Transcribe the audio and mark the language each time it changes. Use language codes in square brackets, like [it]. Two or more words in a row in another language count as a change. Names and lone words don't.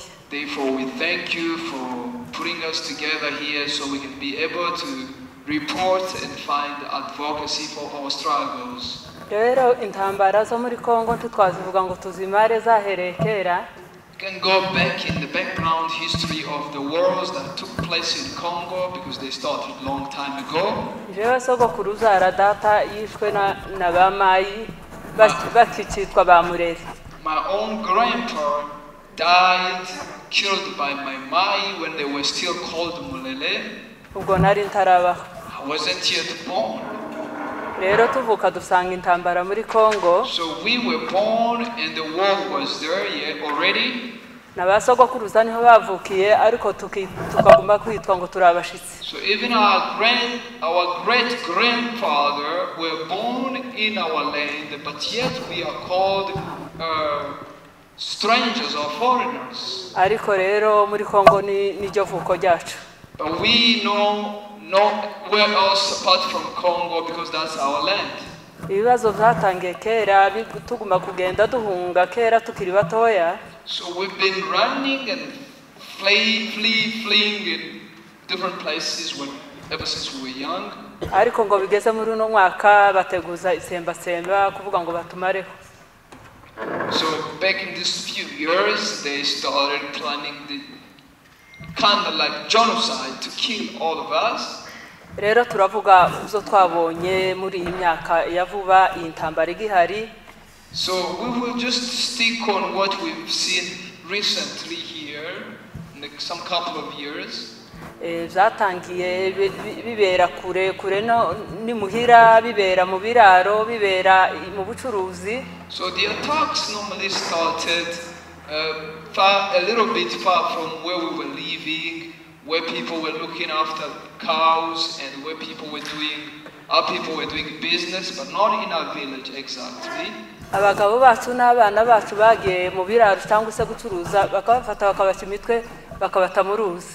[en] Therefore, we thank you for putting us together here so we can be able to report and find advocacy for our struggles. [rn] Rero intambara zo muri Kongo ntitwazivuga ngo tuzimare zahereye kera. [en] We can go back in the background history of the wars that took place in Congo because they started a long time ago. [rn] Jewe sogokuruza aradata yishwe na bamayi bakicitwa bamurere. [en] My own grandpa died, killed by my mai when they were still called Mulele. [rn] Ubwo nari ntarabaho. [en] I wasn't yet born. [rn] Rero tuvuka dusanga intambara muri Kongo. [en] So we were born and the war was there yet already. [rn] Nabasogokuruza niho bavukiye ariko tukagomba kwitwa ngo turabashitsi. [en] So even our great grandfather were born in our land, but yet we are called strangers or foreigners. [rn] Ariko rero muri Kongo niryo vuko ryacu. [en] But we know nowhere else apart from Congo because that's our land. [rn] Ibibazo byatangiye kera tuguma kugenda duhunga kera tukiri batoya. [en] So we've been running and fleeing in different places ever since we were young. [rn] Ariko ngo bigeze muri uno mwaka bateguza isemba kuvuga ngo batumareho. [en] So back in these few years they started planning the kind of like genocide to kill all of us. [rn] Rero turavuga uzo twabonye muri iyi myaka ya vuba iyi ntambara igihari. [en] So we will just stick on what we've seen recently here in some couple of years. [rn] Zatangiye bibera kure no ni muhira bibera mu biraro bibera mu bucuruzi. [en] So the attacks normally started a little bit far from where we were living, where people were looking after cows and where our people were doing business, but not in our village exactly. [rn] Abagabo bacu n'abana bacu bagiye mu biraro cyangwa se gucuruza bakabafata bakabaca imitwe bakabata mu ruzi.